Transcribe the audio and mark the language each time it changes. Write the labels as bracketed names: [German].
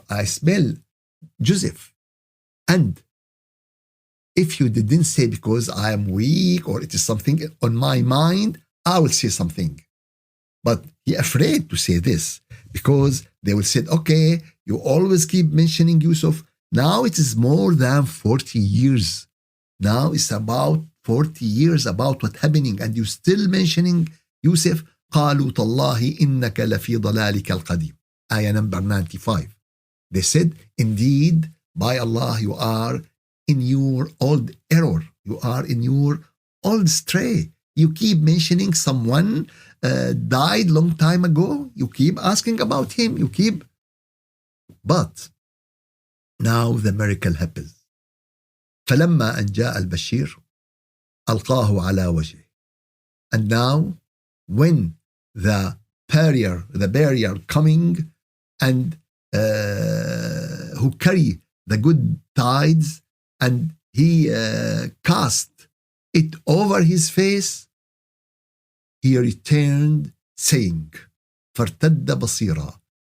[English] I smell Joseph. And if you didn't say because I am weak or it is something on my mind, I will say something. But he afraid to say this because they will say, okay, you always keep mentioning Yusuf. Now it is more than 40 years. Now it's about 40 years about what happening and you still mentioning Yusuf. [Arabic] قالوا تالله إنك لفي ضلالك القديم. [English] Ayah number 95. They said, indeed, by Allah, you are in your old error. You are in your old stray. You keep mentioning someone died long time ago. You keep asking about him. You keep. But now the miracle happens. [Arabic] فلما أن جاء البشير ألقاه على وجهه. [English] And now when the barrier coming and who carry the good tides and he cast it over his face, he returned saying, [Arabic] فارتد بصيرا.